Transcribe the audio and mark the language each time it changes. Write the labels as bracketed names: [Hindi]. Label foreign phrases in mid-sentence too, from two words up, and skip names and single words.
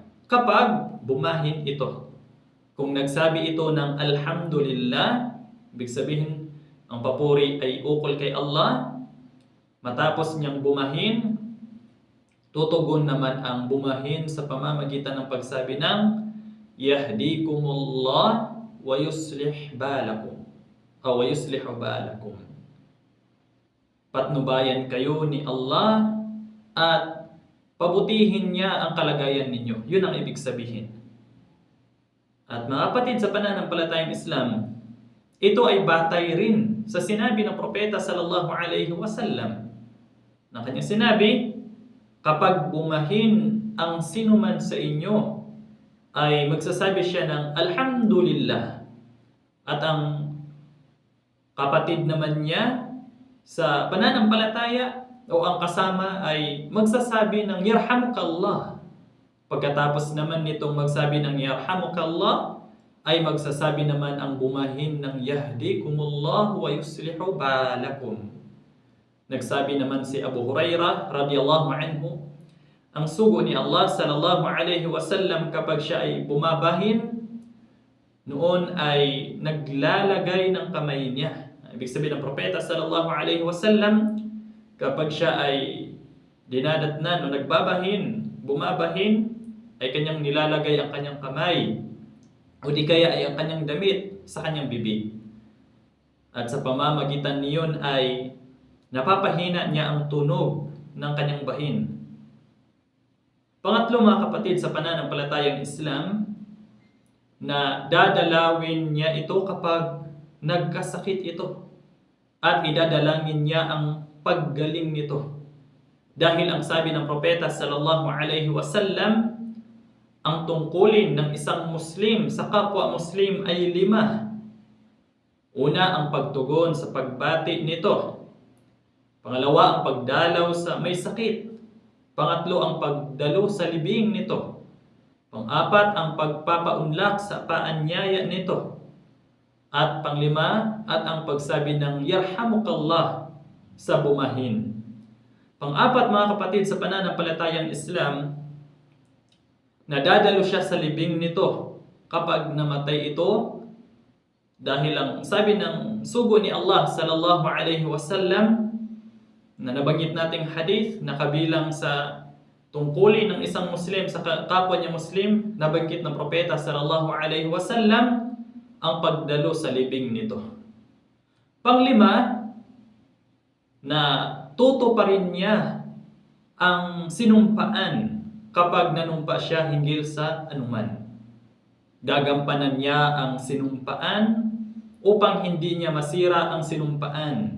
[Filipino] Kapag bumahin ito, kung nagsabi ito ng Alhamdulillah, ibig sabihin ang papuri ay ukol kay Allah. Matapos niyang bumahin, tutugon naman ang bumahin sa pamamagitan ng pagsabi ng [Arabic] يهديكم الله ويصلح بالكم [Filipino] o [Arabic] ويصلح بالكم. [Filipino] Patnubayan kayo ni Allah at pabutihin niya ang kalagayan ninyo. Yun ang ibig sabihin. At mga kapatid sa pananampalatayang Islam, ito ay batay rin sa sinabi ng propeta [Arabic] صلى الله عليه وسلم. [Filipino] Na kanyang sinabi, kapag bumahin ang sinuman sa inyo, ay magsasabi siya ng Alhamdulillah. At ang kapatid naman niya sa pananampalataya o ang kasama ay magsasabi ng Yarhamukallah. Pagkatapos naman nitong magsabi ng Yarhamukallah, ay magsasabi naman ang bumahin ng [Arabic] يهديكم الله ويصلح بالكم. [Filipino] Nagsabi naman si Abu Hurairah [Arabic] رضي الله عنه, [Filipino] ang sugo ni Allah [Arabic] صلى الله عليه وسلم [Filipino] kapag siya ay bumabahin, noon ay naglalagay ng kamay niya. Ibig sabihin ng propeta [Arabic] صلى الله عليه وسلم, [Filipino] kapag siya ay dinadatnan o nagbabahin, bumabahin, ay kanyang nilalagay ang kanyang kamay o di kaya ay ang kanyang damit sa kanyang bibig. At sa pamamagitan niyon ay napapahina niya ang tunog ng kanyang bahin. Pangatlo, mga kapatid sa pananampalatayang Islam, na dadalawin niya ito kapag nagkasakit ito at idadalangin niya ang paggaling nito. Dahil ang sabi ng propeta [Arabic] صلى الله عليه وسلم, [Filipino] ang tungkulin ng isang Muslim sa kapwa Muslim ay 5. Una, ang pagtugon sa pagbati nito. Pangalawa, ang pagdalaw sa may sakit. Pangatlo, ang pagdalo sa libing nito. Pang-apat, ang pagpapaunlak sa paanyaya nito. At panglima, at ang pagsabi ng yarhamukallah sa bumahin. Pang-apat mga kapatid, sa pananampalatayang Islam, nadadalo siya sa libing nito kapag namatay ito, dahil ang sabi ng sugo ni Allah [Arabic] صلى الله عليه وسلم [Filipino] na nabanggit nating hadith na kabilang sa tungkulin ng isang Muslim sa kapwa niya Muslim, nabanggit ng propeta [Arabic] صلى الله عليه وسلم [Filipino] ang pagdalo sa libing nito. Panglima, na tutuparin niya ang sinumpaan kapag nanumpa siya hinggil sa anuman. Gagampanan niya ang sinumpaan upang hindi niya masira ang sinumpaan.